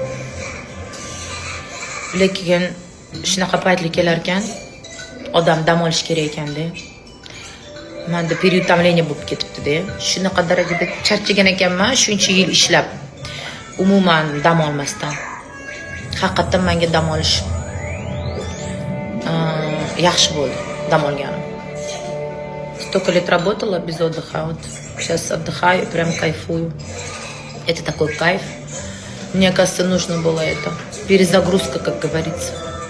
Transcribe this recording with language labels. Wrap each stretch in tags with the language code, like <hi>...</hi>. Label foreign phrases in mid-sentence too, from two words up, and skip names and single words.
<uz>Lekin shunaqa paytlar kelar ekan, odam dam olish kerak ekanda. Menda переутомление bo'lib ketibdi-da. Shunaqa darajada charchagan ekanman, shuncha yil ishlab, umuman dam olmasdan. Haqiqatan menga dam olish yaxshi bo'ldi, dam olganim.</uz> <ru>Столько лет работала без отдыха, вот сейчас отдыхаю, прям кайфую. Это такой кайф. Мне кажется, нужно было это. Перезагрузка, как говорится.</ru>